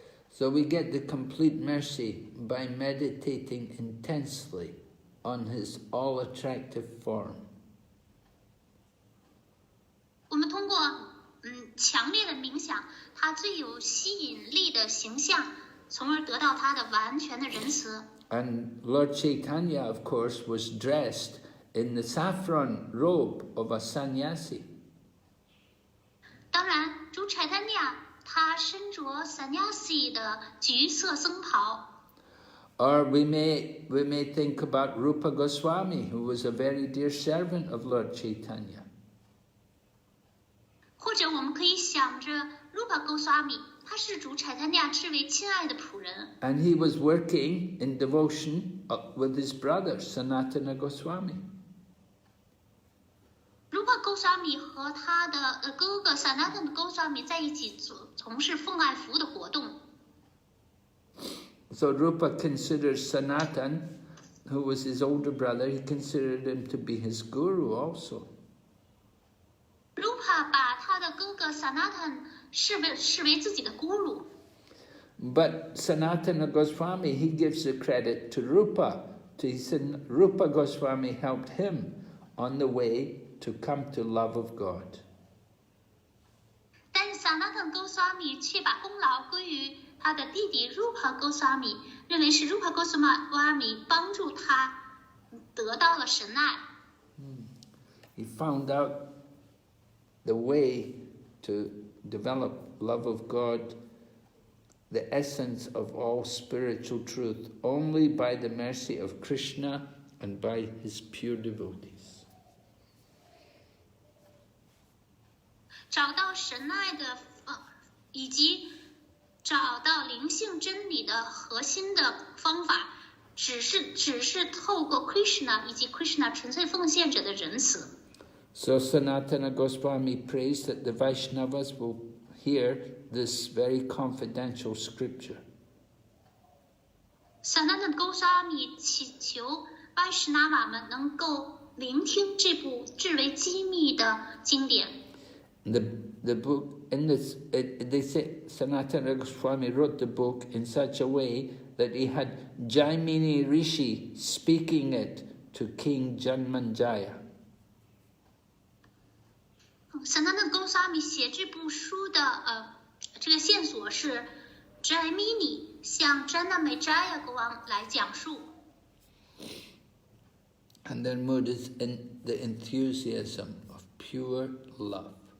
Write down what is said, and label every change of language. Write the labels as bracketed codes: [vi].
[en] So we get the complete mercy by meditating intensely on his all-attractive form. [zh] 我们通过强烈的冥想他最有吸引力的形象，从而得到他的完全的仁慈。 [en] And Lord Chaitanya, of course, was dressed in the saffron robe of a sannyasi. [zh] 当然，主 Chaitanya 他身着 sannyasi 的橘色僧袍。 [en] Or we may think about Rupa Goswami, who was a very dear servant of Lord Chaitanya. [zh] 或者我们可以想着 Rupa Goswami， 他是主 Chaitanya 至为亲爱的仆人。 [en] And he was working in devotion with his brother, Sanatana Goswami. [zh] Rupa Goswami 和他的哥哥 Sanatana Goswami 在一起从事奉爱服务的活动。 [en] So Rupa considers Sanatan, who was his older brother, he considered him to be his guru also. [zh] Rupa 把他的哥哥 Sanatan 视为自己的 guru。 [en] But Sanatana Goswami, he gives the credit to Rupa. He said Rupa Goswami helped him on the way to come to love of God. [zh] 但 Sanatana Goswami 却把功劳归于他的弟弟 Rupa Goswami， 认为是 Rupa Goswami 帮助他得到了神爱。 [en] He found out the way to develop love of God, the essence of all spiritual truth, only by the mercy of Krishna and by his pure devotees. [zh] 找到神爱的以及找到灵性真理的核心的方法，只是透过 Krishna 以及 Krishna 纯粹奉献者的仁慈。 [en] So Sanatana Goswami prays that the Vaishnavas will hear this very confidential scripture. [zh] Sanatana Goswami 祈求 Vaishnava 们能够聆听这部至为机密的经典。 [en] The book in this they say Sanatana Goswami wrote the book in such a way that he had Jaimini Rishi speaking it to King Janmanjaya. [zh] Sanatana Goswami 写这部书的这个线索是 Jaimini 向 Janmanjaya 国王来讲述。 [en] And their mood is in the enthusiasm of pure love.